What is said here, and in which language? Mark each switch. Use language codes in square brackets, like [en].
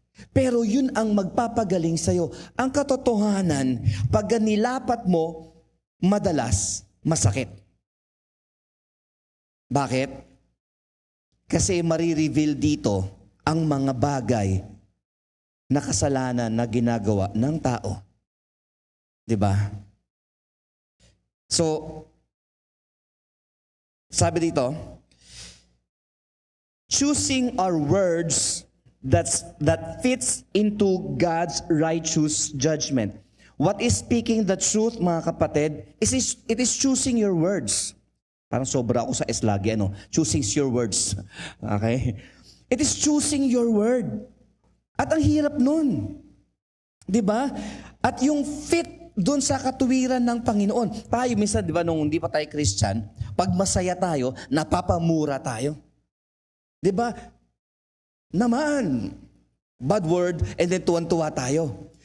[tl] Pero yun ang magpapagaling sa'yo. Ang katotohanan, pag nilapat mo, madalas masakit. Bakit? Kasi marireveal dito ang mga bagay na kasalanan na ginagawa ng tao. 'Di ba? [en] So, [tl] sabi dito, [en] choosing our words that fits into God's righteous judgment. What is speaking the truth, [tl] mga kapatid, [en] it is choosing your words. [tl] Parang sobra ako sa S lagi, [en] choosing your words. [tl] Okay? [en] It is choosing your word. [tl] At ang hirap nun. 'Di ba? At yung fit doon sa katuwiran ng Panginoon. Tayo minsan, 'di ba, nung hindi pa tayo Christian, pag masaya tayo, napapamura tayo. 'Di ba? Naman, bad word, and then tuwan-tuwa tayo.